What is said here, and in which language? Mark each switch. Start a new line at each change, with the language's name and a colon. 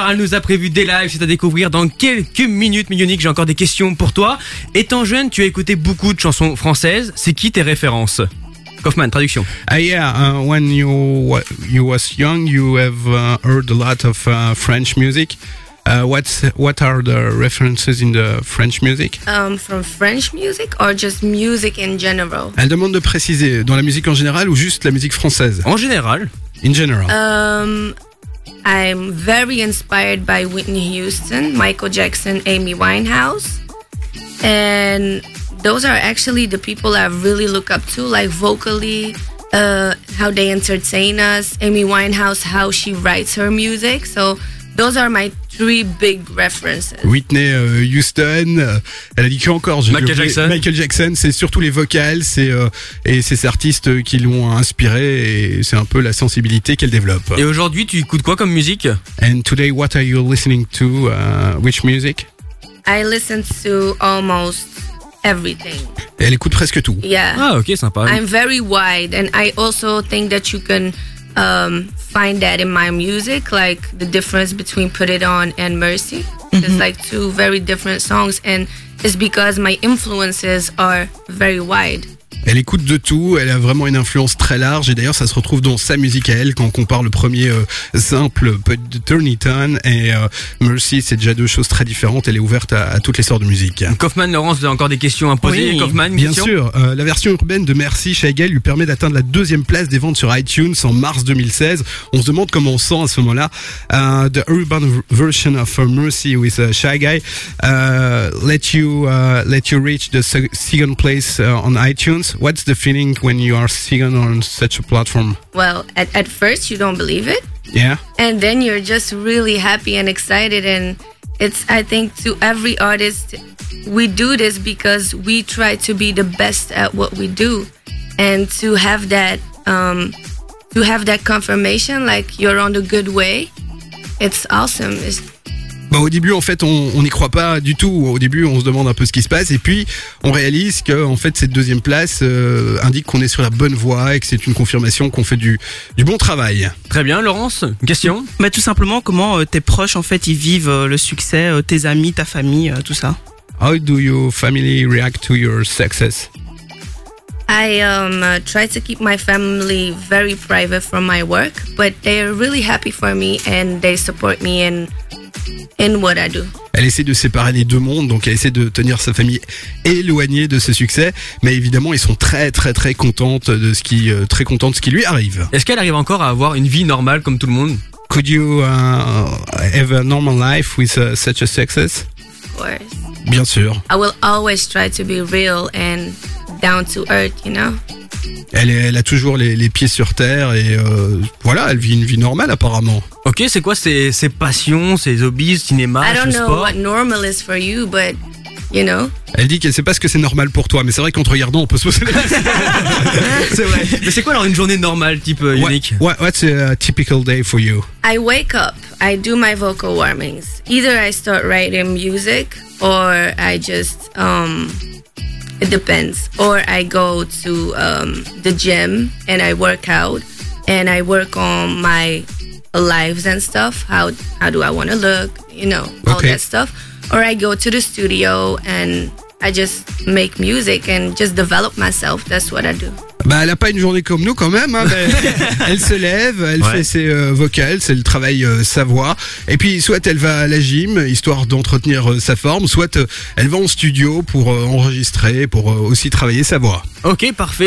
French: Elle nous a prévu des lives, c'est à découvrir dans quelques minutes. Mais Unique, j'ai encore des questions pour toi. Étant jeune, tu as écouté beaucoup de chansons françaises. C'est qui tes références? Kaufman, traduction.
English: When you was young, you have heard a lot of French music. What are the references in the French music? From French music or just music in general?
French: Elle demande de préciser, dans la musique en général ou juste la musique française? En général.
English: In general, I'm very inspired by Whitney Houston, Michael Jackson, Amy Winehouse, and those are actually the people I really look up to, like vocally, how they entertain us. Amy Winehouse, how she writes her music. So Those are my three big references.
French: Whitney Houston, elle a dit que encore Michael Jackson, c'est surtout les vocales, c'est ces artistes qui l'ont inspiré et c'est un peu la sensibilité qu'elle développe. Et aujourd'hui, tu écoutes quoi comme musique?
English: And today what are you listening to? Which music? I listen to almost everything.
French: Et elle écoute presque tout.
English: Yeah.
French: Ah, OK, sympa.
English: I'm very wide and I also think that you can find that in my music, like the difference between Put It On and Mercy. Mm-hmm. It's like two very different songs, and it's because my influences are very wide.
French: Elle écoute de tout, elle a vraiment une influence très large et d'ailleurs ça se retrouve dans sa musique à elle quand on compare le premier simple Turn It On et Mercy, c'est déjà deux choses très différentes, elle est ouverte à toutes les sortes de musique. Kaufman, Laurence, vous avez encore des questions à poser? Oui. Kaufman, bien question. Sûr, la version urbaine de Mercy Shaggy lui permet d'atteindre la deuxième place des ventes sur iTunes en mars 2016. On se demande comment on sent à ce moment-là.
English: The urban version of Mercy with Shaggy let you reach the second place on iTunes. What's the feeling when you are singing on such a platform? Well, at first you don't believe it. Yeah. And then you're just really happy and excited. And it's, I think, to every artist, we do this because we try to be the best at what we do. And to have that confirmation, like you're on the good way, it's awesome. It's
French: Au début, en fait, on n'y croit pas du tout. Au début, on se demande un peu ce qui se passe. Et puis, on réalise que, en fait, cette deuxième place indique qu'on est sur la bonne voie et que c'est une confirmation qu'on fait du bon travail. Très bien, Laurence, une question? Mais tout simplement, comment tes proches, en fait, ils vivent le succès, tes amis, ta famille, tout ça?
English: How do your family react to your success? I try to keep my family very private from my work, but they are really happy for me and they support me and in what I do.
French: Elle essaie de séparer les deux mondes, donc elle essaie de tenir sa famille éloignée de ce succès, mais évidemment, ils sont très très très contentes de ce qui très contentes de ce qui lui arrive. Est-ce qu'elle arrive encore à avoir une vie normale comme tout le monde?
English: Could you have a normal life with such a success? Of course.
French: Bien sûr.
English: I will always try to be real and down to earth, you know.
French: Elle a toujours les pieds sur terre et voilà, elle vit une vie normale apparemment. Ok, c'est quoi ses passions, ses hobbies, cinéma, sport?
English: I don't know what normal is for you, but you know.
French: Elle dit qu'elle sait pas ce que c'est normal pour toi, mais c'est vrai qu'en te regardant, on peut se poser. C'est vrai. Mais c'est quoi alors une journée normale type unique?
English: What's a typical day for you? I wake up, I do my vocal warmings. Either I start writing music or I just it depends. Or I go to the gym and I work out and I work on my lives and stuff. How do I want to look? You know, all okay. That stuff. Or I go to the studio and I just make music and just develop myself. That's what I do.
French: Bah, elle a pas une journée comme nous quand même. Hein, mais elle se lève, elle ouais. Fait ses vocales, elle travaille sa voix. Et puis soit elle va à la gym histoire d'entretenir sa forme, soit elle va en studio pour enregistrer, pour aussi travailler sa voix. Ok, parfait.